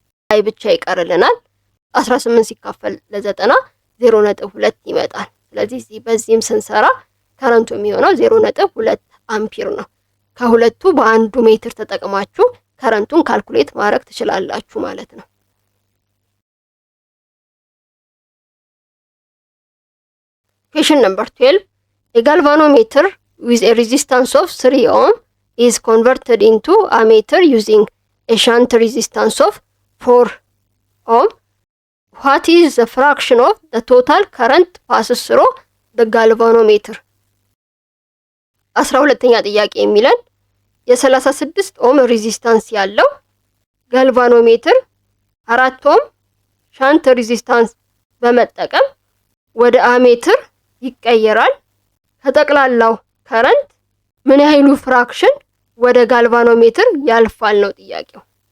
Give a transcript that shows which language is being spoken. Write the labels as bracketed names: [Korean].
[Amharic] አይ ብቻ ይቀርልናል። 18 ሲካፈል ለ90 0.2 ይመጣል። ስለዚህ በዚህም ስንሰራ ከረንቱ የሚሆነው 0.2 አምፒር ነው። ከሁለቱ በአንዱ ሜትር ተጠቅማችሁ ከረንቱን ካልኩሌት ማድረግ ትችላላችሁ ማለት ነው። [English] Question number 12. A galvanometer with a resistance of 3 ohm is converted into a meter using a shunt resistance of 4 ohm. What is the fraction of the total current passes through the galvanometer? [Amharic] 12ኛ ጥያቄ የሚለን የ36 ኦም ሬዚስታንስ ያለው ጋልቫኖሜትር 4 ኦም ሻንት ሬዚስታንስ በመጠቀም ወደ አሜትር ይቀየራል። ከጠቅላላው ከረንት ምን ያህሉ ፍራክሽን ወደ ጋልቫኖሜትር ያልፋል ነው ጥያቄው።